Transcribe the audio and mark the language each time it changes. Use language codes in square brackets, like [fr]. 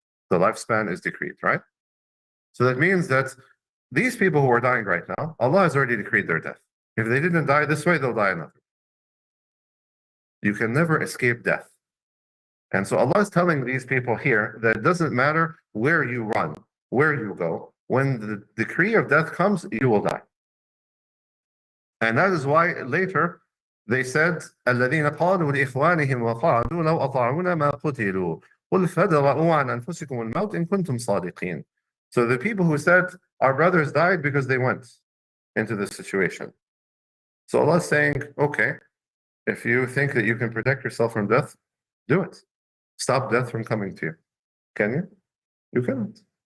[en] The lifespan is decreed, right? So that means that these people who are dying right now, Allah has already decreed their death. If they didn't die this way, they'll die another. You can never escape death. And so Allah is telling these people here that it doesn't matter where you run, where you go, when the decree of death comes, you will die. And that is why later they said, [ar] الَّذِينَ قَالُوا لِإِخْوَانِهِمْ وَقَعَدُوا لَوْ أَطَاعُونَ مَا قُتِلُوا قُلْ فَادْرَءُوا عَنْ أَنفُسِكُمُ الْمَوْتَ إِن كُنتُمْ صَادِقِينَ. [en] So the people who said, our brothers died because they went into this situation. So Allah is saying, okay, if you think that you can protect yourself from death, do it. Stop death from coming to you. Can you? You cannot.